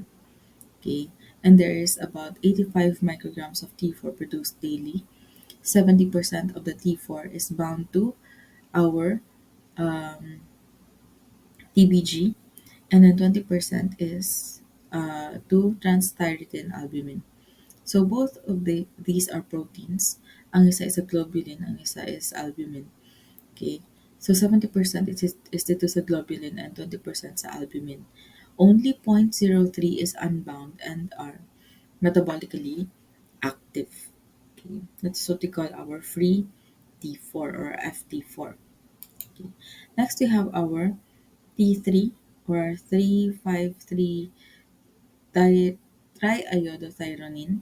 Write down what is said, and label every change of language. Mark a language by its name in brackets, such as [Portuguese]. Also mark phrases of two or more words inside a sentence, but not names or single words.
[English] Okay, and there is about 85 micrograms of T4 produced daily. 70% of the T4 is bound to our um, TBG, and then 20% is to transthyretin albumin. So both of these are proteins. [Filipino] Ang isa [English] is a globulin, [Filipino] ang isa [English] is albumin. Okay. So 70% is [Filipino] dito sa [English] globulin and 20% sa albumin. Only 0.03 is unbound and are metabolically active. Okay. That's what we call our free T4 or FT4. Okay. Next we have our T3 or 353 triiodothyronine.